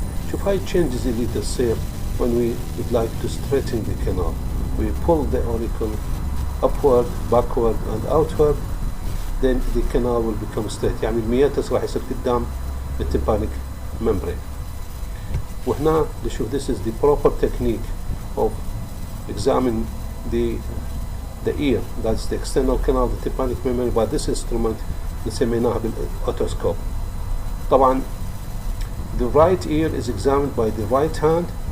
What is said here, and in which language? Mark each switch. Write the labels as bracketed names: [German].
[Arabic] شوف هاي [English] changes [Arabic] اللي تصير [English] when we would like to straighten the canal. We pull the auricle upward, backward and outward, then the canal will become straight. [Arabic] يعني المياتس راح يصير قدام الtympanic membrane. وهنا نشوف [English] this is the proper technique of examining the ear, that's the external canal, the tympanic membrane, by this instrument [Arabic] اللي سميناها بالأوتوسكوب. طبعا [English] the right ear is examined by the right hand.